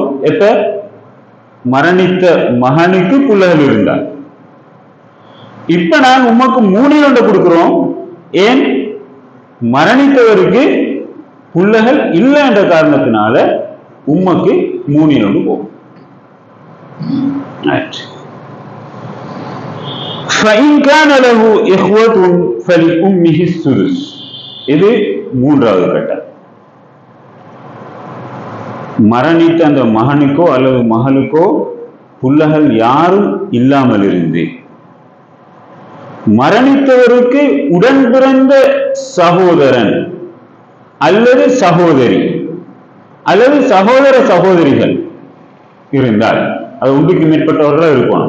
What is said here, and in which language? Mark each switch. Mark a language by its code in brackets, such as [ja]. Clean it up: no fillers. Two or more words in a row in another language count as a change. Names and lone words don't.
[ta] எப்ப மரணித்த மகனுக்கு புள்ளகள் இருந்தார். இப்ப நாங்க உமக்கு 3இல் 1 கொடுக்கிறோம். ஏன்? மரணித்தவருக்கு புள்ளகள் இல்லை என்ற காரணத்தினால உம்மக்கு 3இல் 1 போகும். [ar] فإن كان له إخوة فلأمه السدس. [ta] இது 3வது கட்டம். மரணித்த அந்த மகனுக்கோ அல்லது மகளுக்கோ புள்ளகள் யாரும் இல்லாமல் இருந்து மரணித்தவருக்கு உடன் பிறந்த சகோதரன் அல்லது சகோதரி அல்லது சகோதர சகோதரிகள் இருந்தால், அது ஒன்றுக்கு மேற்பட்டவர்களாக இருக்கணும்.